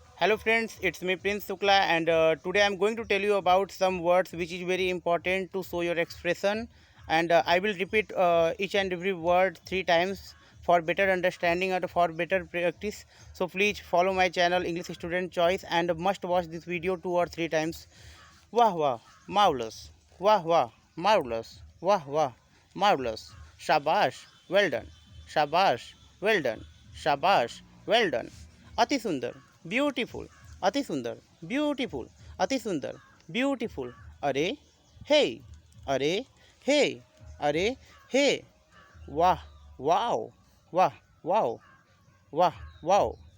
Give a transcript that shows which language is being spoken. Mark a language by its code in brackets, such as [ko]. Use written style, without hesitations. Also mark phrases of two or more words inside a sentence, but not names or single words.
[en] Hello friends, it's me Prince Sukla, and today I'm going to tell you about some words which is very important to show your expression, and I will repeat each and every word 3 times for better understanding and for better practice. So please follow my channel English Student Choice and must watch this video 2 or 3 times. [hi] Wah wah, marvelous. Wah wah, marvelous. Wah wah, [en] marvelous. Shabash, well done. Shabash, well done. Shabash, well done. [hi] अति सुंदर, ब्यूटीफुल. अति सुंदर, ब्यूटीफुल. अति सुंदर, ब्यूटीफुल. अरे हे, अरे हे, अरे हे. वाह, वाओ, वाह, वाओ, वाह, वाओ.